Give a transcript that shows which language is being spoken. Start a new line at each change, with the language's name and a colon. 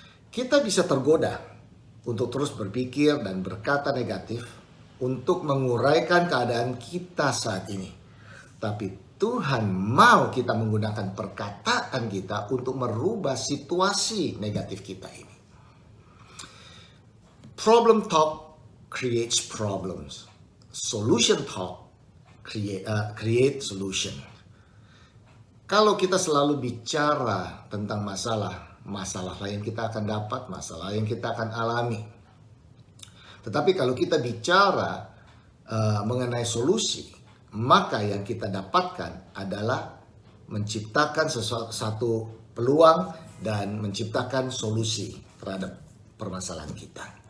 Indonesian: Kita bisa tergoda untuk terus berpikir dan berkata negatif untuk menguraikan keadaan kita saat ini. Tapi Tuhan mau kita menggunakan perkataan kita untuk merubah situasi negatif kita ini.
English: Problem talk creates problems. Solution talk create solution.
Indonesian: Kalau kita selalu bicara tentang masalah lain kita akan dapat, masalah yang kita akan alami. Tetapi kalau kita bicara mengenai solusi, maka yang kita dapatkan adalah menciptakan satu peluang dan menciptakan solusi terhadap permasalahan kita.